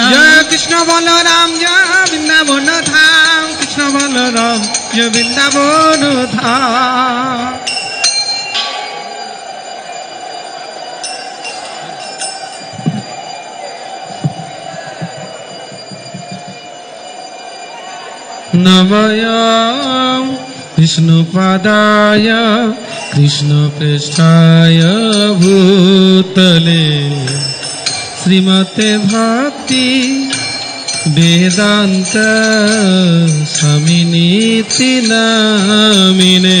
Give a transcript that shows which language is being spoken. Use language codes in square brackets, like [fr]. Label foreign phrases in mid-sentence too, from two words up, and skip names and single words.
[bn] জয় কৃষ্ণ বল রাম জয় বৃন্দাবন ধাম কৃষ্ণ বল রাম জয় বৃন্দাবন ধাম [sa] নময় विष्णुपादाय कृष्णप्रेष्ठाय भूतले श्रीमते भक्ति वेदांत स्वामिनीति नामिने